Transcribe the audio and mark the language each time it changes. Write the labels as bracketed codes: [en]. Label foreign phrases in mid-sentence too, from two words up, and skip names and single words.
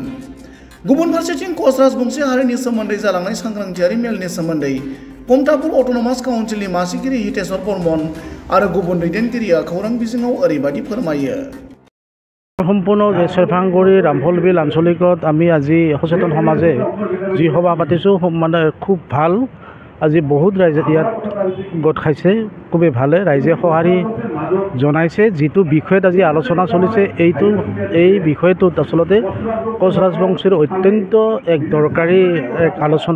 [brx] गुबुन फारसेथिं कच राजबंशी हारिनि सोमोन्दै जालांनाय सांग्रांथियारि मेलनि सोमोन्दै कमतापुर अट'नमास काउन्सिलनि मासिगिरि हितेश्वर बर्मन आरो गुबुन दैदेनगिरिया खौरां बिजोङाव ओरैबायदि फोरमायो। [as] सम्पूर्ण सेरफांगुरि रामफलबिल आঞ্চলিকত আমি আজি সচেতন সমাজে যি সভা পাতিছোঁ মানে খুব ভাল। আজি বহুত ৰাইজে ইয়াত গোট খাইছে, খুবেই ভালে ৰাইজে সঁহাৰি জনাইছে। যিটো বিষয়ত আজি আলোচনা চলিছে এই বিষয়টোত আচলতে কচ ৰাজবংশীৰ অত্যন্ত এক দৰকাৰী এক আলোচনা।